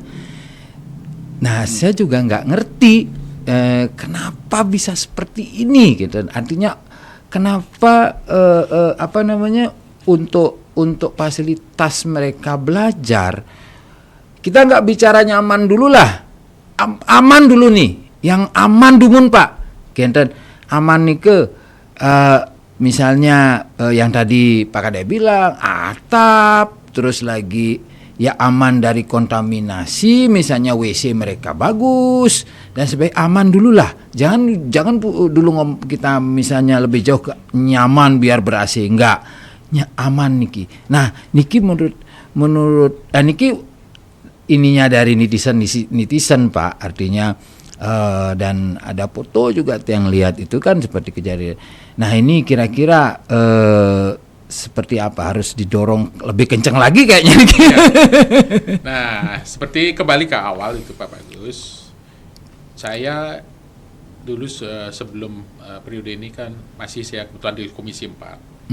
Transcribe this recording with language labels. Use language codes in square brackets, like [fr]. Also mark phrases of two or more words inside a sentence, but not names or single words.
[id] Nah, saya juga nggak ngerti kenapa bisa seperti ini gitu. Artinya kenapa untuk fasilitas mereka belajar, kita nggak bicara nyaman dulu lah, aman dulu nih, yang aman dumun Pak. Genten aman nih ke misalnya yang tadi Pak Kadek bilang atap, terus lagi ya aman dari kontaminasi, misalnya WC mereka bagus dan sebagainya, aman dulu lah. Jangan dulu kita misalnya lebih jauh ke nyaman biar ber-AC, enggak. Aman niki. Nah, niki menurut niki ininya dari netizen Pak, artinya dan ada foto juga yang lihat itu kan seperti kejadian. Nah, ini kira-kira seperti apa, harus didorong lebih kencang lagi kayaknya. Ya. Nah, seperti kembali ke awal itu Pak Bagus, saya dulu sebelum periode ini kan masih saya kebetulan di Komisi 4.